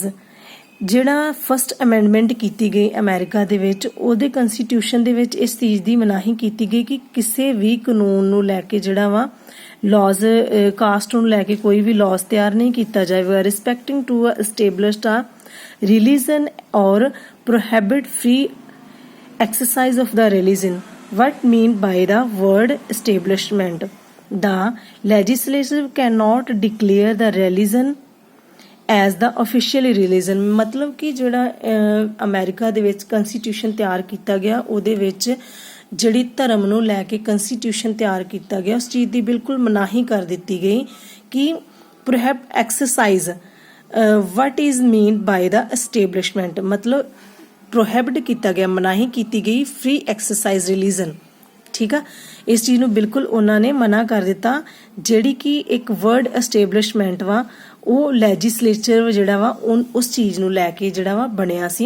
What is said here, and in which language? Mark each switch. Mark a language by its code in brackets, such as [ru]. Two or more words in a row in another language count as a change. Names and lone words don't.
[pa] ਜਿਹੜਾ [en] first amendment [pa] ਕੀਤੀ ਗਈ ਅਮਰੀਕਾ ਦੇ ਵਿੱਚ, ਉਹਦੇ ਕੰਸਟੀਟਿਊਸ਼ਨ ਦੇ ਵਿੱਚ ਇਸ ਚੀਜ਼ ਦੀ ਮਨਾਹੀ ਕੀਤੀ ਗਈ ਕਿ ਕਿਸੇ ਵੀ ਕਾਨੂੰਨ ਨੂੰ ਲੈ ਕੇ ਜਿਹੜਾ ਵਾ ਲਾਜ਼ ਕਾਸਟ ਨੂੰ ਲੈ ਕੇ ਕੋਈ ਵੀ ਲਾਜ਼ ਤਿਆਰ ਨਹੀਂ ਕੀਤਾ ਜਾਵੇਗਾ। [en] respecting to established a religion or prohibit free exercise of the religion. What mean by the word establishment? The legislature cannot declare the religion as the official religion. [pa] ਮਤਲਬ ਕਿ ਜਿਹੜਾ ਅਮਰੀਕਾ ਦੇ ਵਿੱਚ ਕਨਸਟੀਟਿਊਸ਼ਨ ਤਿਆਰ ਕੀਤਾ ਗਿਆ ਉਹਦੇ ਵਿੱਚ ਜਿਹੜੀ ਧਰਮ ਨੂੰ ਲੈ ਕੇ ਕਨਸਟੀਟਿਊਸ਼ਨ ਤਿਆਰ ਕੀਤਾ ਗਿਆ ਉਸ ਚੀਜ਼ ਦੀ ਬਿਲਕੁਲ ਮਨਾਹੀ ਕਰ ਦਿੱਤੀ ਗਈ ਕਿ [en] prohibit exercise what is mean by the establishment, [pa] ਮਤਲਬ ਪ੍ਰੋਹਿਬਿਟ ਕੀਤਾ ਗਿਆ, ਮਨਾਹੀ ਕੀਤੀ ਗਈ [en] free exercise religion. [pa] ਠੀਕ ਆ। ਇਸ ਚੀਜ਼ ਨੂੰ ਬਿਲਕੁਲ ਉਹਨਾਂ ਨੇ ਮਨਾ ਕਰ ਦਿੱਤਾ। ਜਿਹੜੀ ਕਿ ਇੱਕ [en] word establishment [pa] ਵਾ ਉਹ ਲੈਜਿਸਲੇਚਰ ਜਿਹੜਾ ਵਾ ਉਸ ਚੀਜ਼ ਨੂੰ ਲੈ ਕੇ ਜਿਹੜਾ ਵਾ ਬਣਿਆ ਸੀ।